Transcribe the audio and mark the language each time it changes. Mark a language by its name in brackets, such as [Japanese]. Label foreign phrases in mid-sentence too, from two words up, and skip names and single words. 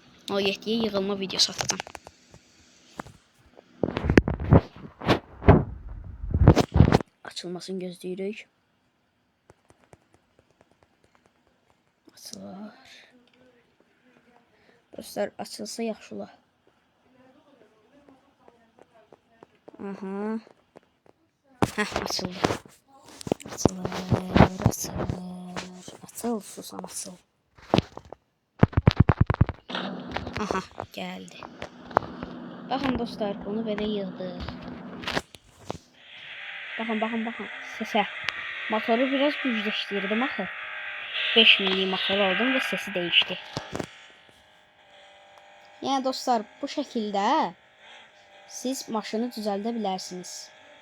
[Azerbaijani] No 7'ye yığılma videosu atacağım. Açılmasını gözləyirik. Açılar. Dostlar, açılsa yaxşı olar. Aha. Heh, açıldı. Açıl, susam açıl. [Turkish] Aha, geldi. Bakın dostlar, bunu böyle yığdıq. Bakın sese. [Azerbaijani] Motoru biraz gücləşdirdim axı. 5000'lik [Turkish] motor aldım ve sesi değişti. [Azerbaijani] Yəni dostlar, bu şəkildə siz maşını düzəldə bilərsiniz.